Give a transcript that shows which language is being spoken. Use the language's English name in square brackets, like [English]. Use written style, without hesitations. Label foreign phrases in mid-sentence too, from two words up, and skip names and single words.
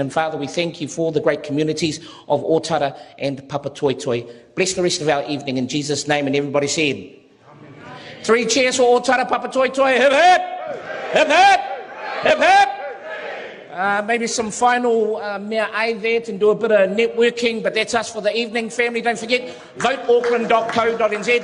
[English] And, Father, we thank you for the great communities of Otara and Papatoetoe. Bless the rest of our evening in Jesus' name. And everybody said, Amen. 3 cheers for Otara-Papatoetoe. Hip, hip! Hip, hip! Hip, hip! Maybe some final [Māori] mea ai [English] there to do a bit of networking, but that's us for the evening. Family, don't forget, voteauckland.co.nz.